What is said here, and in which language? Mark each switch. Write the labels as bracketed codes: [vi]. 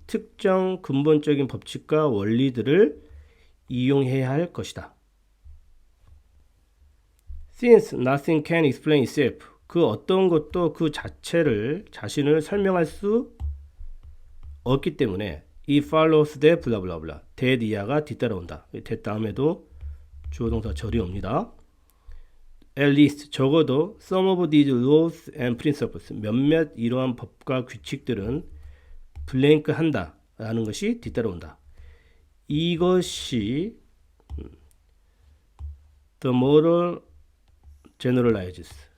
[ko] 특정 근본적인 법칙과 원리들을 이용해야 할 것이다. [en] Since nothing can explain itself. [ko] 그 어떤 것도 그 자신을 설명할 수 없기 때문에 [en] it follows that blah blah blah. [ko] that 이하가 뒤따라온다. that 다음에도 주어 동사 절이 옵니다. [en] At least 적어도 some of these laws and principles. [ko] 몇몇 이러한 법과 규칙들은 블랭크 한다 라는 것이 뒤따라온다. [en] 이것이 the model generalizes.